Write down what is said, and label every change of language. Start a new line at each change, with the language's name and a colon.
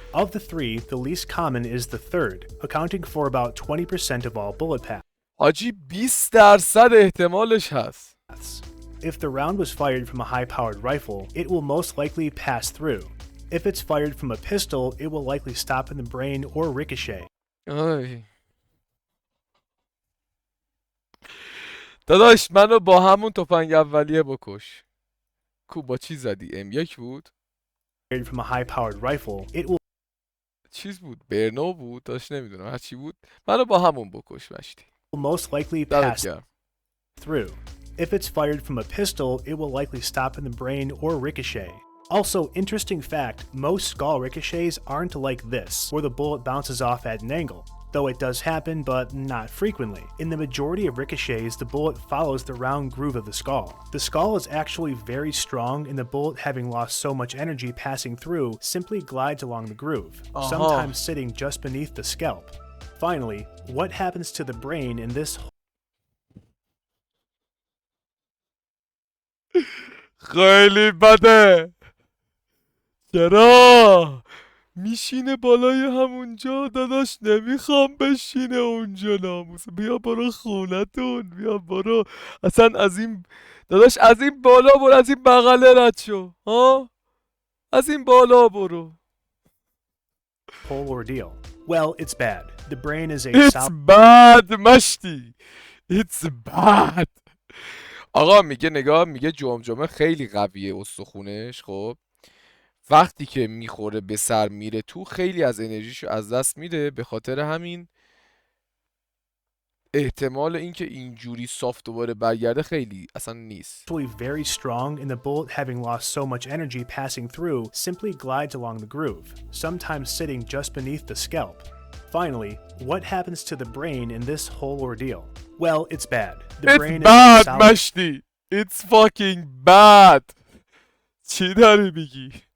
English: Of the 3, the least common is the third, accounting for about 20% of all bullet paths.
Persian: حاجی 20% احتمالش هست.
English: If the round was fired from a high-powered rifle, it will most likely pass through. If it's fired from a pistol, it will likely stop in the brain or ricochet.
Persian: آی داداش منو با همون تفنگ اولیه بکش. کو با چی زدی؟ M1 بود؟
English: Fired from a high-powered rifle, it will
Persian: چیز بود؟ برنو بود؟ داشت نمیدونم هر چی بود. منو با همون بکش مشتی.
English: most likely pass through. If it's fired from a pistol, it will likely stop in the brain or ricochet. Also, interesting fact, most skull ricochets aren't like this, where the bullet bounces off at an angle. Though it does happen, but not frequently. In the majority of ricochets, the bullet follows the round groove of the skull. The skull is actually very strong, and the bullet, having lost so much energy passing through, simply glides along the groove, sometimes sitting just beneath the scalp. Finally, what happens to the brain in this
Persian: خیلی بده. چرا؟ میشینه بالای همونجا داداش، نمیخوام بشینه اونجا ناموس. بیا برو خونتون، بیا برو اصلا از این داداش، از این بالا برو، از این بغله رد شو ها، از این بالا برو.
English: whole ordeal? Well, it's bad. The brain is a It's bad مشتی. It's bad.
Persian: آقا میگه نگاه، میگه جمجمه خیلی قویه استخونش. خب وقتی که میخوره به سر میره تو خیلی از انرژیشو از دست میده. به خاطر همین احتمال اینکه اینجوری صاف دوباره برگرده خیلی اصلا نیست.
English: Very strong, and the bullet, having lost so much energy passing through, simply glides along the groove, sometimes sitting just beneath the scalp. Finally, what happens to the brain in this whole ordeal? Well, it's bad. The brain It's is bad solid
Persian: مشتی.
English: It's fucking bad.
Persian: چی داری میگی؟